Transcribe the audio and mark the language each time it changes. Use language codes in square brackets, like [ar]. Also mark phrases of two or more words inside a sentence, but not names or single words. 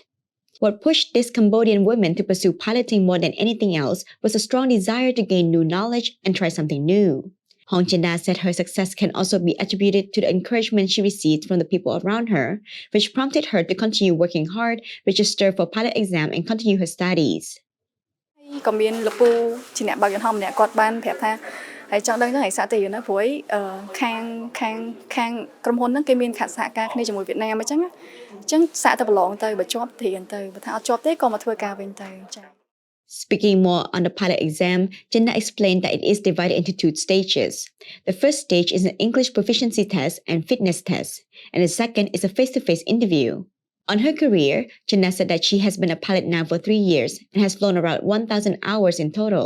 [en] What pushed this Cambodian woman to pursue piloting more than anything else was a strong desire to gain new knowledge and try something new. Hong Chanda said her success can also be attributed to the encouragement she received from the people around her, which prompted her to continue working hard, register for pilot exam, and continue her studies. [km] ក៏មានលោកពូជាអ្នកបើកយន្តហោះម្នាក់គាត់បានប្រាប់ថាហើយចង់ដឹងហ្នឹងឯងសាក់ទីណាព្រោះខាងក្រុមហ៊ុនហ្នឹងគេមានសហការគ្នាជាមួយវៀតណាមអញ្ចឹងសាក់ទៅប្រឡងទៅបើជាប់ធៀនទៅបើថាអត់ជាប់ទេក៏មកធ្វើការវិញទៅចា៎ [en] Speaking more on the pilot exam, Jenna explained that it is divided into 2 stages. The first stage is an English proficiency test and fitness test, and the second is a face-to-face interview. On her career, Jenna said that she has been a pilot now for 3 years and has flown around 1,000 hours in total.